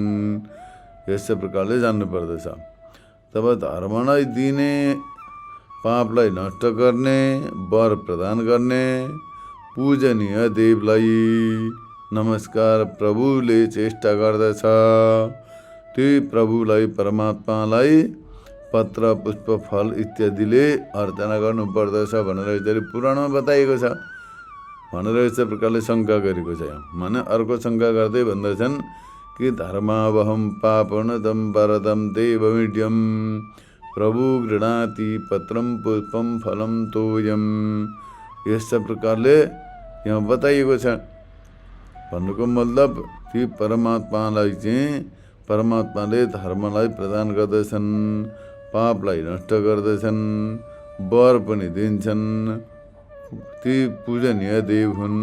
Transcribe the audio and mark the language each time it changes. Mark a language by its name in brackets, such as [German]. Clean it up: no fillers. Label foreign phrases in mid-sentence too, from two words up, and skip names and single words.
[Nepali] यस प्रकारले जान्नु पर्दछ। तब धर्मलाई दिने, पापलाई नष्ट गर्ने, वर प्रदान गर्ने पूजनीय देवलाई नमस्कार प्रभुले चेष्टा गर्दछ। त्यही प्रभुलाई, परमात्मालाई पत्र पुष्प फल इत्यादिले अर्चना गर्नुपर्दछ भनेर यसरी पुराणमा बताइएको छ भनेर यस्तो प्रकारले शङ्का गरेको छ। माने अर्को शङ्का गर्दै भन्दछन् कि [Sanskrit] धर्मावहम पापनदम परदम देवमीड्यम प्रभु गृणाति पत्रम पुष्पम फलम तोयम। [Nepali] यस प्रकारले यहाँ बताइएको छ। भन्नुको मतलब ती परमात्मालाई चाहिँ परमात्माले धर्मलाई प्रदान गर्दछन्, पापलाई नष्ट गर्दछन्, वर पनि दिन्छन्, ती पूजनीय देव हुन्।